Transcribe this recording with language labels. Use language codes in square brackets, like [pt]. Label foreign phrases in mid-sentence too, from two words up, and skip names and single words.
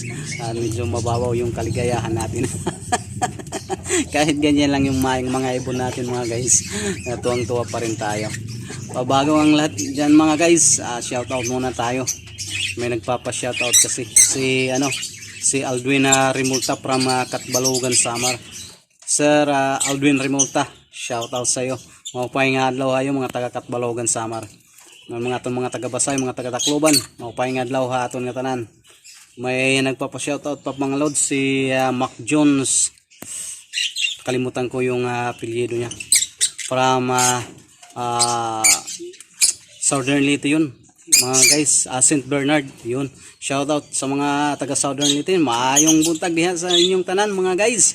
[tl] Medyo mababaw yung kaligayahan natin. Kahit ganyan lang yung mga ibon natin mga guys, tuwang-tuwa pa rin tayo. Bago ang lahat dyan mga guys, shoutout muna tayo. May nagpapa-shoutout kasi si Aldwin Remulta from Katbalogan, Samar. Sir Aldwin Remulta, shout out sa iyo. [war] Maupay nga adlaw hayo mga taga Katbalogan, Samar. Mga taga Basay, mga taga Tacloban, maupay nga adlaw ha aton nga tanan. [tl] May nagpapa-shout out pa mga lods si Mac Jones. Kalimutan ko yung apelyido niya. From Southern Leyte yun. Mga guys, St. Bernard yun. [ceb] Shout out sa mga taga Southern Leyte. Maayong buntag diha sa inyong tanan mga guys.